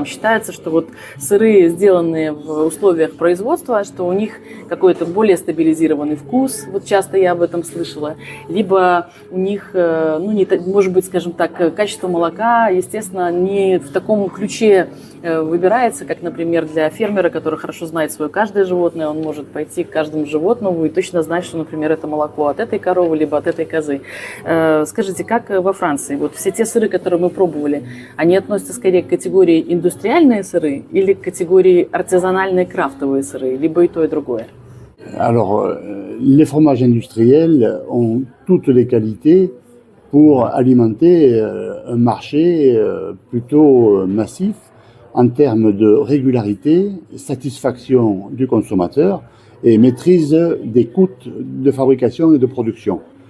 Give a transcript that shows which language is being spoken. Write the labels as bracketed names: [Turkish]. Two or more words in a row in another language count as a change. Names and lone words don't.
[Russian] Считается, что вот сыры, сделанные в условиях производства, что у них какой-то более стабилизированный вкус, вот часто я об этом слышала, либо у них, ну, не, может быть, скажем так, качество молока, естественно, не в таком ключе выбирается, как, например, для фермера, который хорошо знает свое каждое животное, он может пойти к каждому животному и точно знать, что, например, это молоко от этой коровы, либо от этой козы. Скажите, как во Франции? Вот все те сыры, которые мы пробовали, они относятся скорее к категории индустриальные сыры или к категории артизанальные крафтовые сыры, либо и то, и другое? [French] Alors, les fromages industriels ont toutes les qualités pour alimenter un marché plutôt massif en termes de régularité, satisfaction du consommateur et maîtrise des coûts de fabrication et de production.